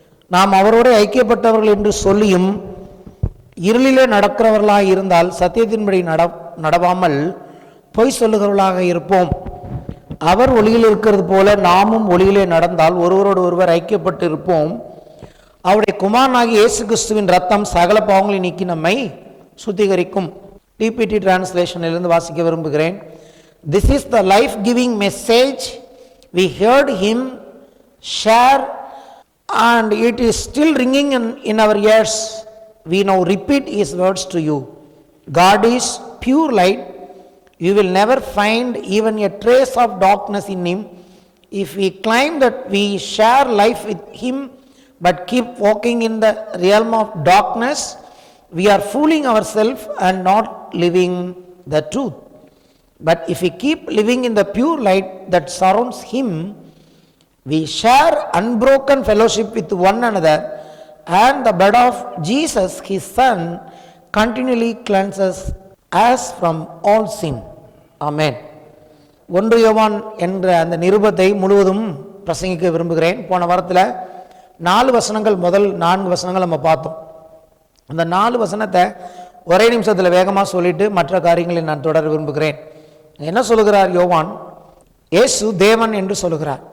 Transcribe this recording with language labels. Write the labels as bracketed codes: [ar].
[ta] நாம் அவரோடு ஐக்கியப்பட்டவர்கள் என்று சொல்லியும் இருளிலே நடக்கிறவர்களாக இருந்தால் சத்தியத்தின்படி நடவாமல் பொய் சொல்லுகிறவர்களாக இருப்போம். அவர் ஒளியில் இருக்கிறது போல நாமும் ஒளியிலே நடந்தால் ஒருவரோடு ஒருவர் ஐக்கியப்பட்டு இருப்போம். அவருடைய குமாரனாகிய இயேசு கிறிஸ்துவின் ரத்தம் சகல பாவங்களை நீக்கி நம்மை சுத்திகரிக்கும். டிபிடி டிரான்ஸ்லேஷனிலிருந்து வாசிக்க விரும்புகிறேன். [en] This is the life giving message we heard him share and it is still ringing in our ears. We now repeat his words to you. God is pure light. You will never find even a trace of darkness in him. If we claim that we share life with him but keep walking in the realm of darkness, we are fooling ourselves and not living the truth. But if we keep living in the pure light that surrounds him, we share unbroken fellowship with one another, and the blood of Jesus, his son, continually cleanses us from all sin. Amen. [ta] 1 யோவான் என்ற அந்த நிருபத்தை முழுவதும் பிரசங்கிக்க விரும்புகிறேன். போன வாரத்தில் 4 வசனங்கள், முதல் 4 வசனங்கள் நம்ம பார்த்தோம். அந்த 4 வசனத்தை ஒரே நிமிஷத்தில் வேகமாக சொல்லிட்டு மற்ற காரியங்களை நான் தொடர விரும்புகிறேன். என்ன சொல்லுகிறார் யோவான்? இயேசு தேவன் என்று சொல்லுகிறார்.